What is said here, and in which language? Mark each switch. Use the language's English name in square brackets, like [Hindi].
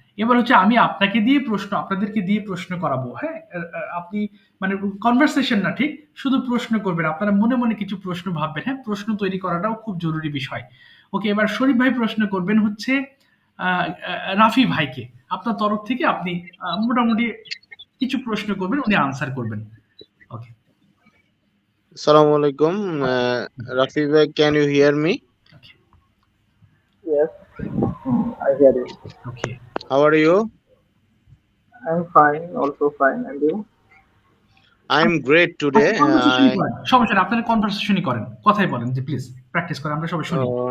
[Bangla] এবার হচ্ছে আমি আপনাকে দিয়ে প্রশ্ন, আপনাদেরকে দিয়ে প্রশ্ন করাবো। হ্যাঁ, আপনি মানে কনভারসেশন না ঠিক, শুধু প্রশ্ন করবেন, আপনারা মনে মনে কিছু প্রশ্ন ভাববেন। হ্যাঁ, প্রশ্ন তৈরি করাটাও খুব জরুরি বিষয়। ওকে, এবার শরীফ ভাই প্রশ্ন করবেন হচ্ছে রাফি ভাইকে। আপনার তরফ থেকে আপনি মোটামুটি কিছু প্রশ্ন করবেন, উনি আনসার করবেন। ওকে। [Arabic] Assalamu alaikum. [English] Rafi bhai, can you hear me? [Bangla] Okay. [English] Yes, I hear you. [Bangla] Okay. [English] How are you? I'm fine, also fine, and you? I'm great today. [Bangla] কনভারসেশনই করেন, সমস্যা নেই, আপনারা কনভারসেশনই করেন, কথাই বলেন যে প্লিজ প্র্যাকটিস করেন, আমরা সবাই শুনি।